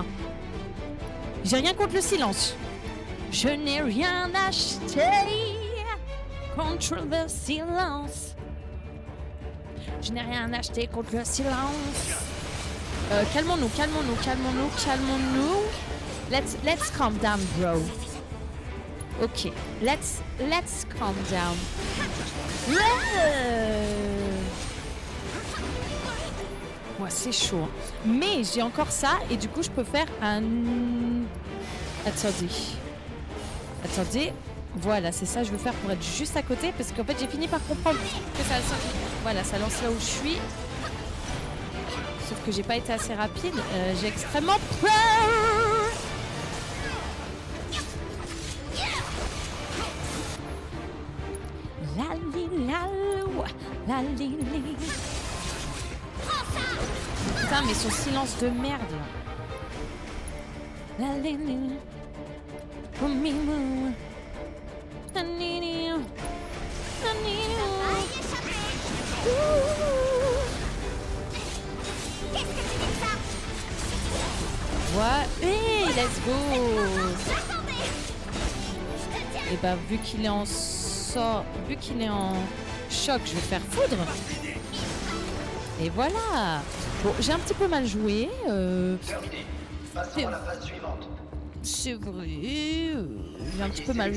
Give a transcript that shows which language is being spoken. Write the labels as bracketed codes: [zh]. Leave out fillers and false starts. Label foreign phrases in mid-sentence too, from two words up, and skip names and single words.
[fr] J'ai rien contre le silence. Je n'ai rien acheté contre le silence. Je n'ai rien acheté contre le silence. Calmons-nous, calmons-nous, calmons-nous, calmons-nous. [en] Let's calm down, bro. Ok, let's calm down. [fr] Ouais, c'est chaud. Hein. Mais j'ai encore ça et du coup je peux faire un... Attendez. Voilà, c'est ça que je veux faire pour être juste à côté parce qu'en fait j'ai fini par comprendre que ça... Voilà, ça lance là où je suis. Sauf que j'ai pas été assez rapide. J'ai extrêmement peur. La li la lou, la li li. Putain, mais son silence de merde. La li li. Oh, mimou. La li li. La li li. Qu'est-ce que tu dis de ça? Ouais. [en] Hey, let's go. [fr] Attendez! Je te tiens! Et bah, vu qu'il est en choc, je vais faire foudre. Et voilà. Bon, j'ai un petit peu mal joué. Terminé. Passons à la phase suivante. C'est vrai. J'ai un petit peu mal